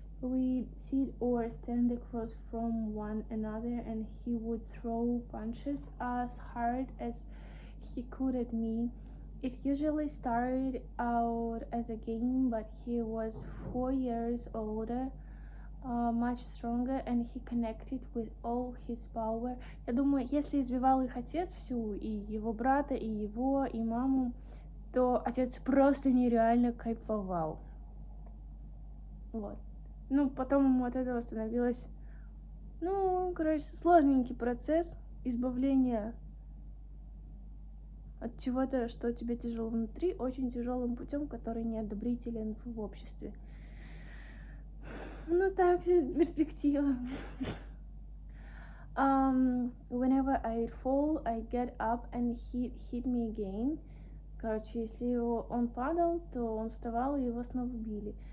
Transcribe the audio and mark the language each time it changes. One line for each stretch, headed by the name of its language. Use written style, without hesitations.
English: We'd sit or stand across from one another, and he would throw punches as hard as he could at me. It usually started out as a game, but he was 4 years older, much stronger, and he connected with all his power.
Russian: Я думаю, если избивал их отец всю, и его брата, и его, и маму, то отец просто нереально кайфовал. Вот. Ну, потом ему от этого становилось, сложненький процесс избавления от чего-то, что тебе тяжело внутри, очень тяжелым путем, который неодобрителен в обществе. Ну так, перспектива.
English: Whenever I'd fall, I'd get up and he'd hit me again.
Russian: Короче, если он падал, то он вставал, и его снова били.